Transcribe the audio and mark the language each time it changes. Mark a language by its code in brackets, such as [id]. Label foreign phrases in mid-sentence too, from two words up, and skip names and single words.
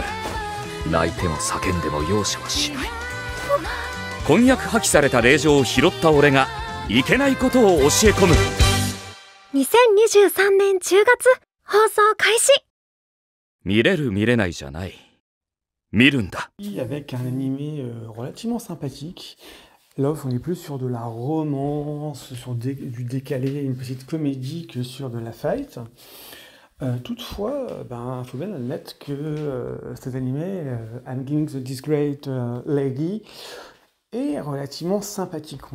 [ja] 泣いても叫んでも容赦はしない。婚約破棄された令状を拾った俺がいけないことを教え込む。 2023年10月放送開始。見れる見れないじゃない。見るんだ。 [fr] Avec un animé relativement sympathique. Là, on est plus sur de la romance, sur du décalé, une petite comédie que sur de la fight. Toutefois, faut bien admettre que cet animé, I'm Giving This Great Lady, est relativement sympathique.